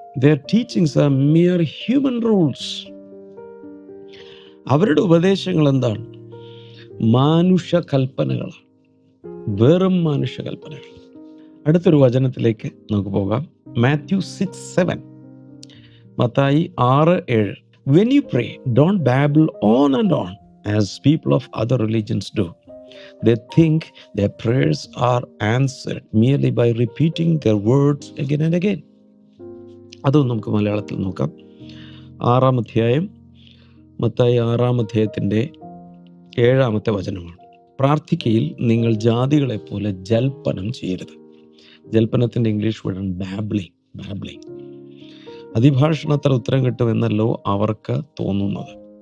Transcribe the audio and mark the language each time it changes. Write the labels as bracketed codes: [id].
[en] Their teachings are mere human rules. [ml] അവരുടെ ഉപദേശങ്ങൾ എന്താണ്? മാനുഷ കൽപ്പനകളാണ്, വെറും മാനുഷ കൽപ്പനകൾ. അടുത്തൊരു വചനത്തിലേക്ക് നമുക്ക് പോകാം. Mathew 6:7. Mathai 6:7. [en] When you pray, don't babble on and on as people of other religions do. They think their prayers are answered merely by repeating their words again and again. [ml] അതും നമുക്ക് മലയാളത്തിൽ നോക്കാം. 6-ാം അധ്യായം, മത്തായി 6-ാം അധ്യായത്തിൻ്റെ 7-ാമത്തെ വചനമാണ്. പ്രാർത്ഥിക്കയിൽ നിങ്ങൾ ജാതികളെ പോലെ ജൽപ്പനം ചെയ്യരുത്. ജൽപ്പനത്തിൻ്റെ ഇംഗ്ലീഷ് വേർഡാണ് ബാബ്ലിംഗ്. അതിഭാഷണത്താൽ ഉത്തരം കിട്ടുമെന്നല്ലോ അവർക്ക് തോന്നുന്നത്.